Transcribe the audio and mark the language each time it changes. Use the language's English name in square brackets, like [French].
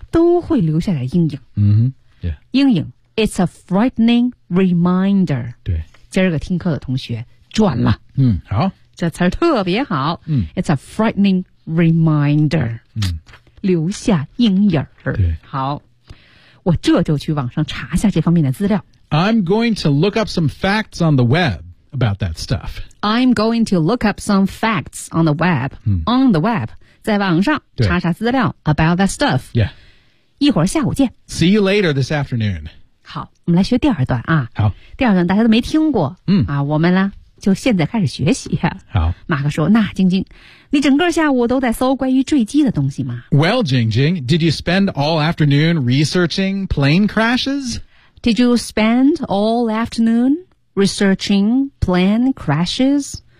[Chinese] 都会留下点阴影。阴影 , [English] it's a frightening reminder. [Chinese] 对今儿个听课的同学赚了。好。这词特别好、 [English] ,it's a frightening reminder.、 [Chinese] 留下阴影儿。对。好。我这就去网上查一下这方面的资料。 [English] I'm going to look up some facts on the web about that stuff. I'm going to look up some facts on the web.、on the web. [Chinese] 在网上查查资料 [English] about that stuff. Yeah. [Chinese] 一会儿下午见。 [English] See you later this afternoon. [Chinese] 好。我们来学第二段啊。好。第二段大家都没听过。嗯。啊我们呢就现在开始学习。好。马克说那晶晶。你整个下午都在搜关于坠机的东西吗 [English] Well, Jingjing, did you spend all afternoon researching plane crashes? Did you spend all afternoon researching plane crashes?